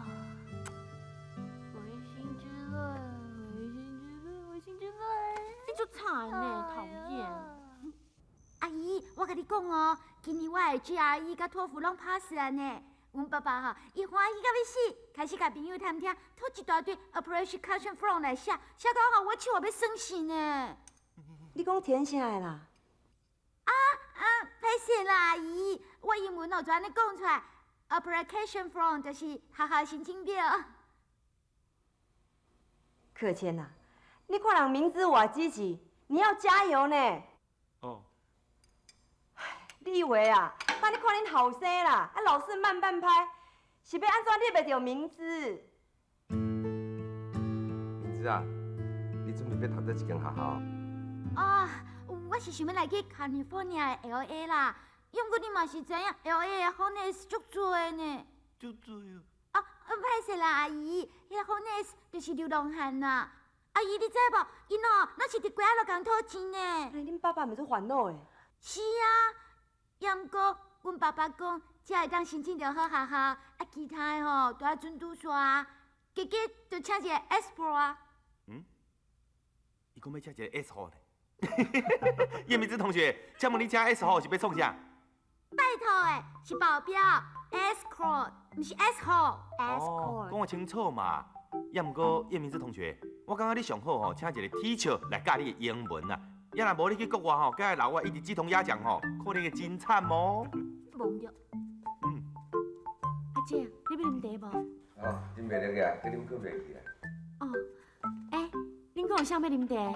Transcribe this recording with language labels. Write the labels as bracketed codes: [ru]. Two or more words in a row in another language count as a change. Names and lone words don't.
[nan] 唯心之论，唯心之论，唯心之论。你就惨呢，讨厌。阿姨，我甲你讲哦，今年我的 GRE 甲托福拢 pass 啊呢。阮爸爸吼，伊欢喜到要死，开始甲朋友谈听，吐一大堆 [en] operation cushion from [nan] 来写，写到吼我手也要酸死呢。你讲填啥的啦？歹势啦，阿姨，我英文哦就安尼讲出来 ， [en] application form [nan] 就是学校申请表。可谦呐，你看人名字偌积极，你要加油呢。哦。你以为啊？那你看恁后生啦，老是慢半拍，是要安怎列袂着名字？名字啊，你准备要读倒一间学校？哦，我是想要来去 California 的 LA 啦，因过你嘛是知影 LA 的 homeless 足多的呢。足多哦。啊，歹势啦，阿姨，迄个 homeless 就是流浪汉啦。阿姨，你知无？因哦，那是伫街仔落共讨钱呢。恁爸爸咪做烦恼的。是啊，也毋过阮爸爸讲，只会当申请着好学校，啊，其他的吼都要准拄煞啊。结果就请一个 S Pro 啊。伊讲要请一个 S 号呢。叶明之同学，请问你请 S 号是要创啥？拜托诶，是保镖 escort， 毋是 S 号。哦，讲清楚嘛。也毋过叶明之同学，我感觉你上好吼，请一个 teacher 来教你的英文啊。要若无你去国外吼，甲老外一直鸡同鸭讲吼，可能会真惨哦。无着。阿姐，你要啉茶无？哦，啉袂落去啊，去啉可袂去啊。哦，恁阁有啥要啉茶？